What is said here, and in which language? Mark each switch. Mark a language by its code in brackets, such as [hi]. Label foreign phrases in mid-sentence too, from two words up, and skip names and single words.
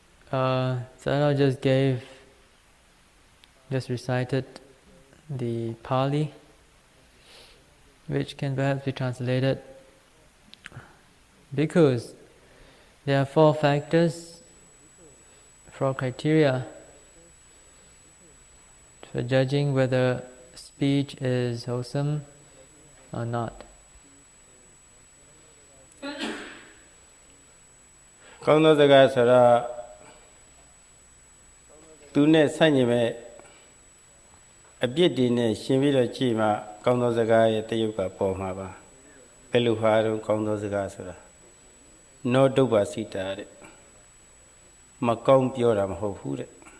[en] Sayadaw just recited the Pali, which can perhaps be translated. Because there are 4 factors, 4 criteria for judging whether speech is wholesome or not. [my] ကောင်းသောစကားဆိုတော့သူနဲ့ဆန့်ကျင်မဲ့အပြစ်တွေနဲ့ရှင်ပြီးတော့ကြည့်မှကောင်းသောစကားရဲ့တယုတ်ကပေါ်မှာပါဘယ်လိုဟာတော့ကောင်းသောစကားဆိုတာနောဒုပ္ပစိတာတဲ့မကောင်းပြောတာမဟုတ်ဘူးတဲ့